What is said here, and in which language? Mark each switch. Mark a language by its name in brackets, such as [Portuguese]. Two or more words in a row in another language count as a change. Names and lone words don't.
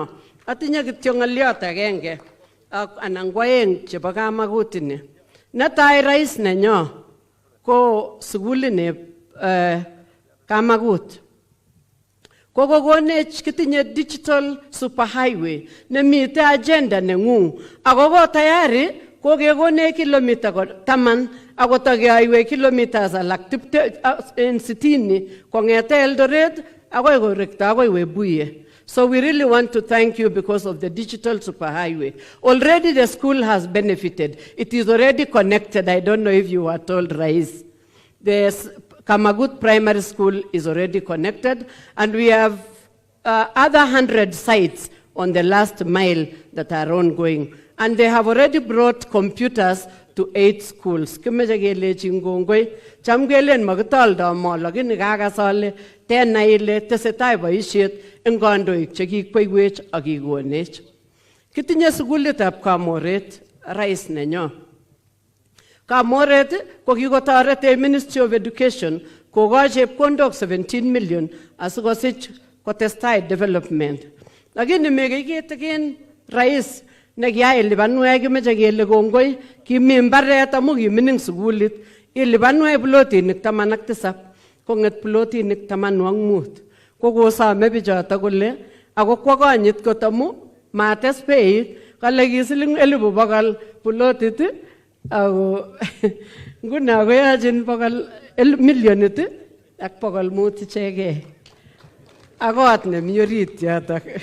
[Kalenjin] Atinye kityo ng'oliot agenge anan ko aeng chebo Kamagut ni. Netai Rais nenyo ko sugulini Kamagut. Kokonech kitinye [English] digital superhighway [Kalenjin] nemite agenda nengung ako ko tayari kokekone kilomita 10 ako tageaiwe kilometers alak 60 kongete Eldoret akoi korekta akoi Webuye. [English] So we really want to thank you because of the digital superhighway. Already the school has benefited. It is already connected. I don't know if you were told, Rais. The Kamagut Primary School is already connected, and we have other 100 sites on the last mile that are ongoing. And they have already brought computers to 8 schools. [Kalenjin] Kimeche kelejin kongoi. Cham kelen makitoldo mo lakini kakas ale tenai ile tesetai boisiet eng kandoik chekikweiwech ak kikonech. Kitinye sukulitab Kamoret, rais nenyo. Kamoret ko kikotoret Ministry of Education kokoch chepkondok 17 million asikosich kotestai development. Lakini mekikitikin rais nekiyai lipanwek kimeche kele kongoi kimi mbaret amu kimining sukulit ilipanwek plotinik 17 kong'et plotinik 15 kokosome bichoto kole ako kwa konyit kot amu mates beit kale kisiling 100,000 plotit ako nguno koyochin 1,000,000 ak 500 ichegei akot nemi orit yotok.